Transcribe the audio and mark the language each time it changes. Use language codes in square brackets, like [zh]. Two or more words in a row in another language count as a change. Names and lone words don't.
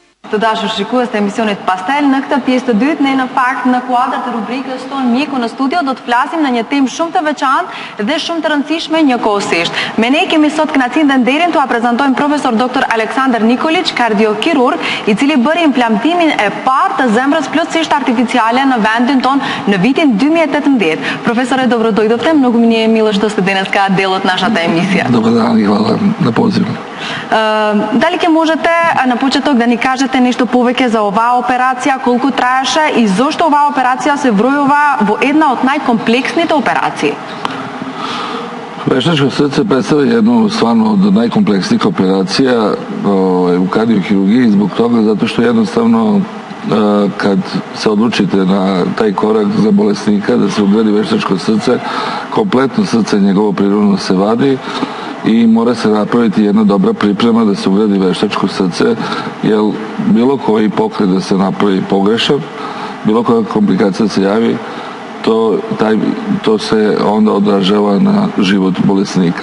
[sq] Të dashur shikues të emisionit Pastel, në këtë pjesë të dytë ne në fakt në kuadër të rubrikës tonë Mjeku në studio do të flasim në një temë shumë të veçantë dhe shumë të rëndësishme njëkohësisht. Me ne kemi sot kënaqësinë dhe nderin t'u prezantojmë profesor doktor Aleksandar Nikolić, kardiokirurg, i cili bëri implantimin e parë të zemrës plotësisht artificiale në vendin tonë në vitin 2018. [mk] Професоре, добро дојдовтем, многу ми е мило што сте денеска дел од нашата емисија. [sr] Dobar dan i hvala na pozivu. [mk] Дали ќе можете на почеток да ни кажете нешто повеќе за оваа операција, колку траеше и зошто оваа операција се вројува во една од најкомплексните операции? [sr] Veštačko srce predstavlja jednu stvarno od najkompleksnijih operacija u kardiokirurgiji zbog toga zato što jednostavno kad se odlučite na taj korak za bolesnika da se ugradi veštačko srce, kompletno srce njegovo prirodno se vadi i mora se napraviti jedna dobra priprema da se ugradi veštačko srce, jer bilo koji pokret da se napravi pogrešan, bilo koja komplikacija se javi, to se onda odražava na život bolesnika.